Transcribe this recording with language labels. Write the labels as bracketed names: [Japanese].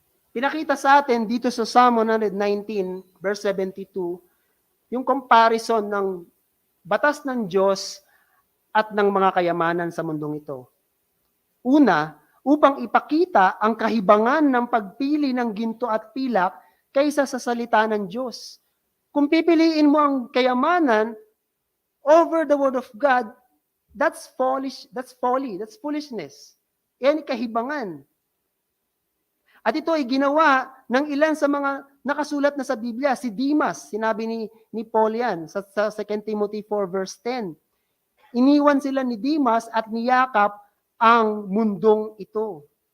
[Filipino] Pinakita sa atin dito sa Psalm 119, verse 72, yung comparison ng batas ng Diyos at ng mga kayamanan sa mundong ito. Una, upang ipakita ang kahibangan ng pagpili ng ginto at pilak kaysa sa salita ng Diyos. Kung pipiliin mo ang kayamanan [English] over the Word of God, that's foolish, that's folly, that's foolishness. [Filipino] Yan kahibangan. At ito ay ginawa ng ilan sa mga nakasulat na sa Biblia. Si Demas, sinabi ni Paul yan sa 2 Timothy 4 verse 10. Iniwan sila ni Demas at niyakap ang mundong ito.